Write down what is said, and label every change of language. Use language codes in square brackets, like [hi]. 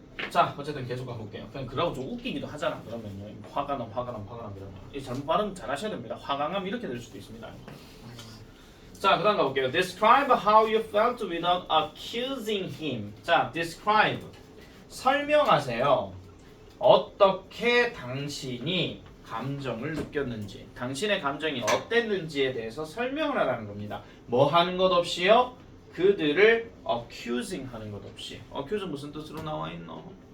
[ko] 자 어쨌든 계속 가볼게요. 그냥 그러고 좀 웃기기도 하잖아. 그러면요 화가 남 그러면 이 잘못 발음 잘 하셔야 됩니다. 화강함 이렇게 될 수도 있습니다. 자, 그다음 가볼게요. [en] Describe how you felt without accusing him. [ko] 자, describe 설명하세요. 어떻게 당신이 감정을 느꼈는지, 당신의 감정이 어땠는지에 대해서 설명을 하라는 겁니다. 뭐 하는 것 없이요? 그들을 accusing 하는 것 없이. accuse 무슨 뜻으로 나와 있노?